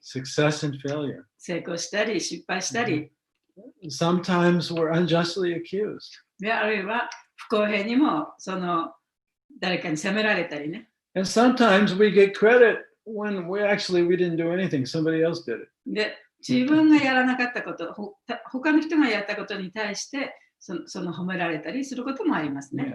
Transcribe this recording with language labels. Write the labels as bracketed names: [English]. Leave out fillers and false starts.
[English] success and failure. [Japanese] 成功したり、失敗したり、 [English] Sometimes we're unjustly accused. [Japanese] であるいは不公平にも誰かに責められたりね。 [English] And sometimes we get credit when we didn't do anything. Somebody else did it. [Japanese] で、自分がやらなかったこと、他の人がやったことに対してその褒められたりすることもありますね。